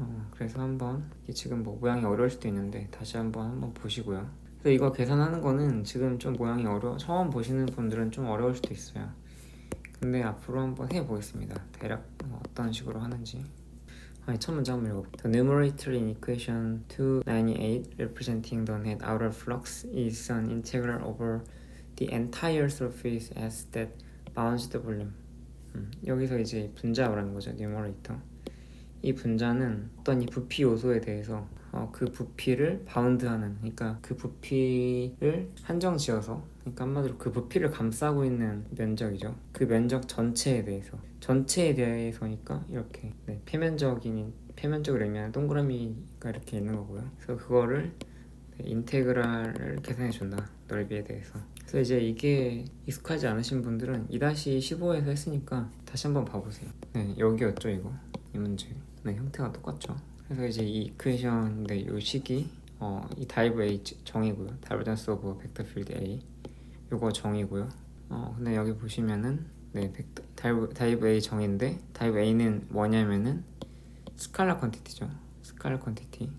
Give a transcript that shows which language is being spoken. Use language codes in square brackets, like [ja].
[ko] 그래서 한번 지금 뭐 모양이 어려울 수도 있는데 다시 한번 보시고요. 그래서 이거 계산하는 거는 지금 좀 모양이 처음 보시는 분들은 좀 어려울 수도 있어요. 근데 앞으로 한번 해보겠습니다. 대략 어떤 식으로 하는지. 첫 문제 한번 읽어볼게요. [en] The numerator in equation 298 representing the net outer flux is an integral over the entire surface as that bounds the volume. [ko] 여기서 이제 분자 말하는 거죠. [en] numerator. [ko] 이 분자는 어떤 이 부피 요소에 대해서 그 부피를 바운드하는, 그러니까 그 부피를 한정 지어서, 그러니까 한마디로 그 부피를 감싸고 있는 면적이죠. 그 면적 전체에 대해서니까 이렇게 표면적을 의미하는 동그라미가 이렇게 있는 거고요. 그래서 그거를 인테그랄을 계산해 준다, 넓이에 대해서. 그래서 이제 이게 익숙하지 않으신 분들은 2-15에서 했으니까 다시 한번 봐보세요. 여기였죠, 이 문제. 형태가 똑같죠. 그래서 이제 이 이퀘이션인데 이 식이 이 div A 정이고요. [en] divergence of vector field A [ko] 요거 정이고요. 근데 여기 보시면은 div A 정인데 div A는 뭐냐면은 스칼라 퀀티티죠. 스칼라 퀀티티.